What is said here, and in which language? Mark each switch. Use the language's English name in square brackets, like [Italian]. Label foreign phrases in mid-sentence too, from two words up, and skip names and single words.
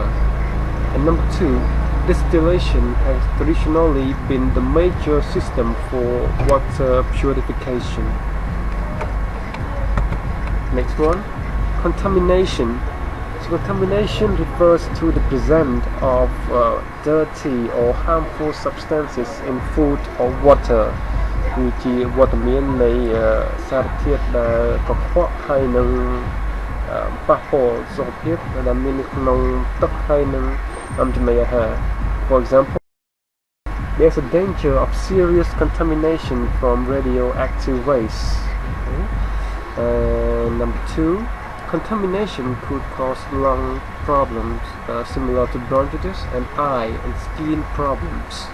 [English] And number two, distillation has traditionally been the major system for water purification. Next one, contamination. So contamination refers to the presence of dirty or harmful substances in food or water [Khmer] គឺជាវត្តមាននៃសារធាតុដែលកខ្វក់ហើយនឹងប៉ះពាល់សុខភាពដែលមាននៅក្នុងទឹកហើយនឹងចំណីអាហារ [English] For example, there's a danger of serious contamination from radioactive waste. Okay. Number two, contamination could cause lung problems similar to bronchitis and eye and skin problems.